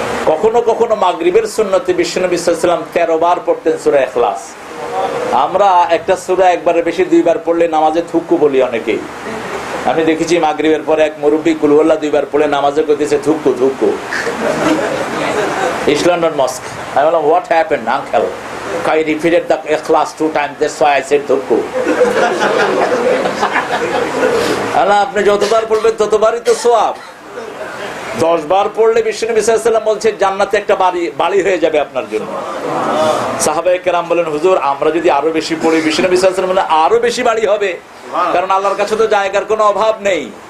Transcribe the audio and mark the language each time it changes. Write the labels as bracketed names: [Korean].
[Bangla] কখনো কখনো মাগরিবের সুন্নতে বিশ্বনবী সাল্লাল্লাহু আলাইহি ওয়াসাল্লাম 13 বার পড়তেন সূরা ইখলাস। আমরা একটা সূরা একবারে বেশি 2 বার পড়লে নামাজে থুকু বলি অনেকেই। আমি দেখেছি মাগরিবের পরে এক মুরব্বী কুল হুয়াল্লাহ 2 বার পড়লে নামাজে কইতেছে থুকু থুকু। [English] East London Mosque. I don't know what happened, uncle. I repeated the ikhlas 2 times, that's why I said thukku. [Bangla] আল্লাহ, আপনি যতবার পড়বেন ততবারই তো সওয়াব। 10 বার পড়লে বিশ্বনবী সাল্লাল্লাহু আলাইহি ওয়াসাল্লাম বলছে জান্নাতে একটা বাড়ি হয়ে যাবে আপনার জন্য। সাহাবায়ে কেরাম বলেন, হুজুর আমরা যদি আরো বেশি পড়ি? বিশ্বনবী সাল্লাল্লাহু আলাইহি ওয়াসাল্লাম বলেন, আরো বেশি বাড়ি হবে, কারণ আল্লাহর কাছে তো জায়গার কোনো অভাব নেই।